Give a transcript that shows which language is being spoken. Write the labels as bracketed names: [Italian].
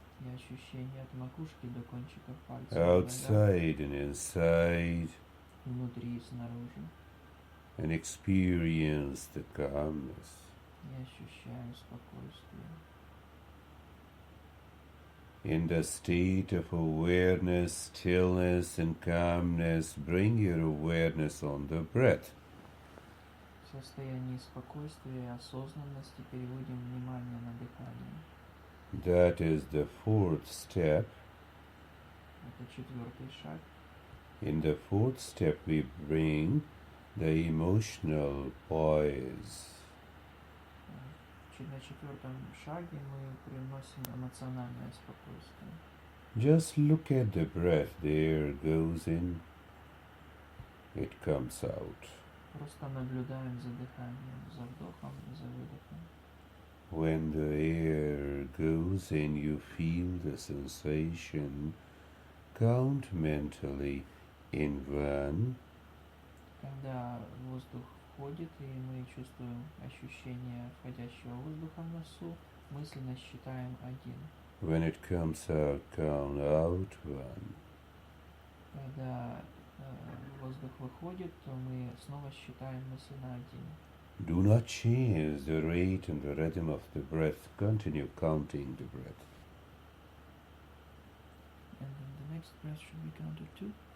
[Russian] и ощущение от макушки до кончиков пальцев, [English] outside and inside, [Russian] внутри и снаружи, [English] and experience the calmness. [Russian] и ощущаем спокойствие. [English] In the state of awareness, stillness and calmness, bring your awareness on the breath. [Russian] В состоянии спокойствия и осознанности переводим внимание на дыхание. [English] That is the fourth step. [Russian] Это четвертый шаг. [English] In the fourth step we bring the emotional poise. [Russian] На четвертом шаге мы приносим эмоциональное спокойствие. [English] Just look at the breath. The air goes in, it comes out. [Russian] Просто наблюдаем за дыханием, за вдохом и за выдохом. [English] When the air goes in, you feel the sensation. Count mentally in 1, [Russian] Когда воздух входит, и мы чувствуем ощущение входящего воздуха в носу, мысленно считаем 1. [English] when it comes out, count out 1. [Russian] Когда воздух выходит, то мы снова считаем мысленно 1. [English] Do not change the rate and the rhythm of the breath. Continue counting the breath. And then the next breath should be counted 2.